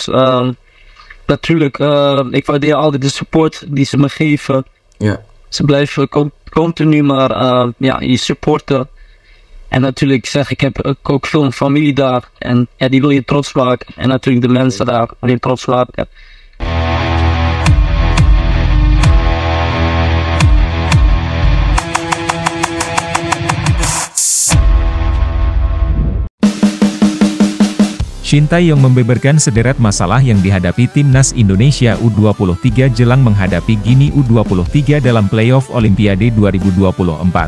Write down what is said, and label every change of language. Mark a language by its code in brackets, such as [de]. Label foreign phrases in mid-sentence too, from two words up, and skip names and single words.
[nl] Natuurlijk, ik waardeer altijd de support die ze me geven. Ja. Ze blijven continu maar je supporten. En natuurlijk zeg ik heb ook veel familie daar. En ja, die wil je trots maken. En natuurlijk de mensen daar wil je trots maken. [id] Sintayong membeberkan sederet masalah yang dihadapi timnas Indonesia U23 jelang menghadapi Gini U23 dalam playoff Olimpiade 2024.